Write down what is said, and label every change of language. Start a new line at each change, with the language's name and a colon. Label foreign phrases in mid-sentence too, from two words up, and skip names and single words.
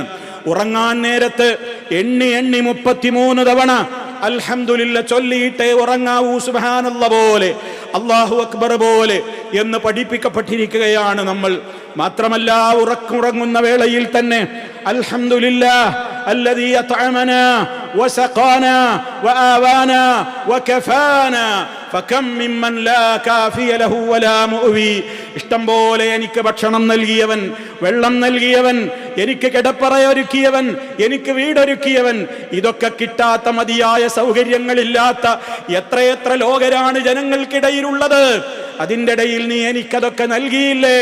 Malayalam: ഉറങ്ങാൻ നേരത്ത് എണ്ണി 33 തവണ അൽഹംദുലില്ലാ ചൊല്ലിയിട്ടേ ഉറങ്ങാവൂ, സുബ്ഹാനല്ലാഹ് പോലെ,
Arabic: الله أكبر
Malayalam: പോലെ എന്ന് പഠിപ്പിക്കപ്പെട്ടിരിക്കുകയാണ് നമ്മൾ. മാത്രമല്ല ഉറങ്ങുന്ന വേളയിൽ തന്നെ
Arabic: അൽഹംദുലില്ലാ الذي أطعمنا وسقانا وآوانا وكفانا فكم ممن لا كافي له ولا مؤوي.
Malayalam: ഇഷ്ടം പോലെ എനിക്ക് ഭക്ഷണം നൽകിയവൻ, വെള്ളം നൽകിയവൻ, എനിക്ക് കിടപ്പറയൊരുക്കിയവൻ, എനിക്ക് വീടൊരുക്കിയവൻ, ഇതൊക്കെ കിട്ടാത്ത മതിയായ സൗകര്യങ്ങളില്ലാത്ത എത്രയെത്ര ലോകരാണ് ജനങ്ങൾക്കിടയിലുള്ളത്. അതിൻ്റെ ഇടയിൽ നീ എനിക്കതൊക്കെ നൽകിയില്ലേ?